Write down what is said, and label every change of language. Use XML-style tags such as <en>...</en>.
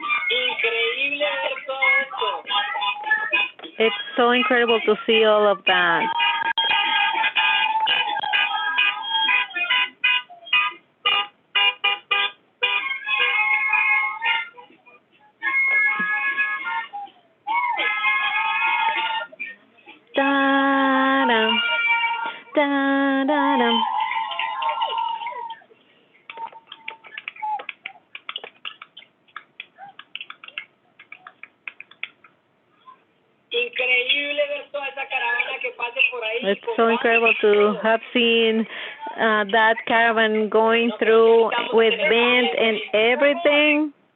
<es>Increíble ver todo esto.</es> <en>It's so incredible to see all of that. Da-dum, da-da-dum.</en> <es>Increíble ver toda esa caravana que pase por ahí.</es> <en>It's so incredible to have seen that caravan going through with band and everything.</en>